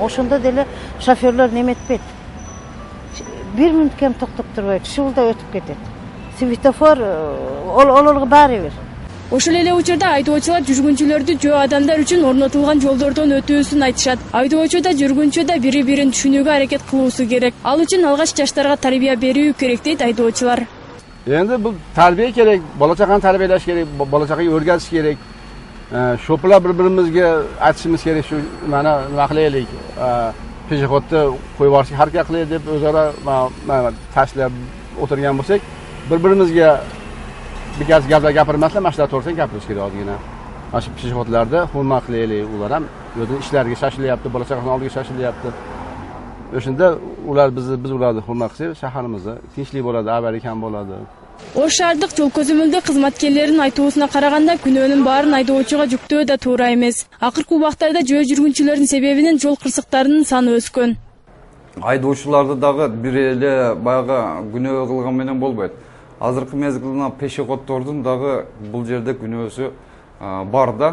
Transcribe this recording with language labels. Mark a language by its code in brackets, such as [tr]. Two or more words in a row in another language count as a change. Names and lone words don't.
[ky] Ошондо деле шоферлор неметпейт. 1 мүнөт кем токтоп турбайт, шылда өтүп кетет. Светофор олорго баары бир. Ошол эле учурда айдоочулар жүргүнчүлөрдү жөө адамдар үчүн орнотулган жолдордон өтүүсүн айтышат. Айдоочу да жүргүнчү да бири-бирин түшүнүүгө аракет кылуусу керек. Ал үчүн алгач жаштарга тарбия берүү керек дейт айдоочулар. [uz] Endi bu tarbiya kerak, bola chaqani tarbiyalash kerak, bola chaqaga o'rgatish kerak. Sho'plar bir-birimizga aytishimiz kerak, shu mana nima qilaylik, peshoxodni qo'yib yuborishga harakat qilaylik deb o'zaro tashlab o'tirgan bo'lsak, bir-birimizga bikas gaplar gapirmasdan, mana shular to'g'risida gapirish kerak ozgina. Mana shu peshoxodlarda hurmat qilaylik, ular ham o'zining ishlariga shoshilyapti, bola chaqasini oldiga shoshilyapti. O'shanda ular biz ularni hurmat qilsak, shaharimizni tinchlik bo'ladi, abadiy kam bo'ladi. [ky] Ош шаардык жол көзөмөлдөө кызматкерлеринин айтуусуна караганда күнөөнүн баарын айдоочуга жүктөө да туура эмес. Акыркы убактарда жөө жүргүнчүлөрдүн себебинен жол кырсыктарынын саны өскөн. Айдоочуларды дагы бир эле баягы күнөө кылган менен болбойт. Азыркы мезгилде пешеходдордун дагы бул жерде күнөөсү бар да.